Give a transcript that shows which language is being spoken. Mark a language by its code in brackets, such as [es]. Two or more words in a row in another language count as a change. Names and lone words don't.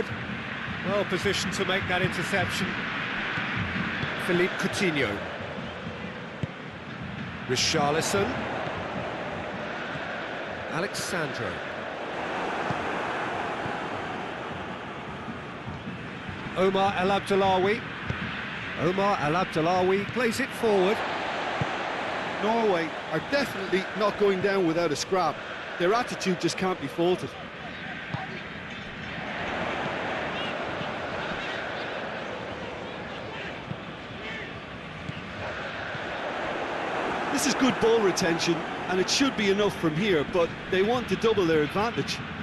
[en] Well positioned to make that interception. Philippe Coutinho. Richarlison. Alexandro. Omar El Abdellaoui. Omar El Abdellaoui plays it forward. Norway are definitely not going down without a scrap. Their attitude just can't be faulted. This is good ball retention, and it should be enough from here, but they want to double their advantage.